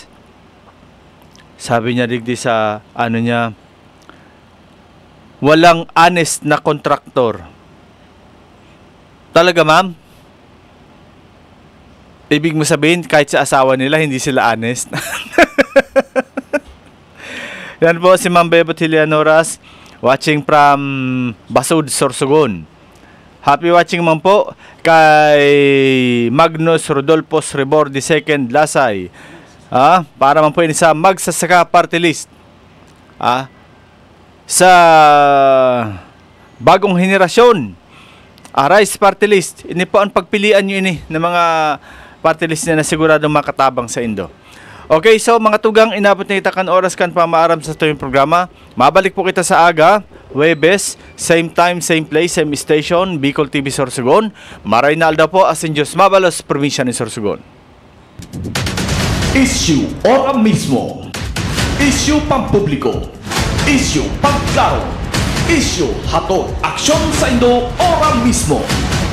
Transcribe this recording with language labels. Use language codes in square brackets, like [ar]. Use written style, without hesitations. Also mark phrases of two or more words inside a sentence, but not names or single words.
[tl] Sabi niya digdi sa niya, walang honest na kontraktor. Talaga, ma'am? Ibig mo sabihin, kahit sa asawa nila, hindi sila honest. Yan po si Ma'am Bebot Helianoras, [en] watching from Basud, Sorsogon. Happy watching man po kay Magnus Rodolfos Rebor II Lasay. [tl] Para man po yun sa Magsasaka Party List. Sa bagong henerasyon, Arise Party List. [bik] Ini po ang pagpilian nyo ng mga party list na siguradong makatabang sa Indo. Okay, so mga tugang, inabot na itakan oras kan pamaaram sa tuyong programa. Mabalik po kita sa aga, Webes, [en] same time, same place, same station, Bicol TV Sorsogon. [bik] Maray na alda po, asin Diyos Mabalos, probinsya ni Sorsogon. Issue ora mismo. Issue pampubliko. Issue pagklaro. Issue hatod aksyon sa Indo ora mismo.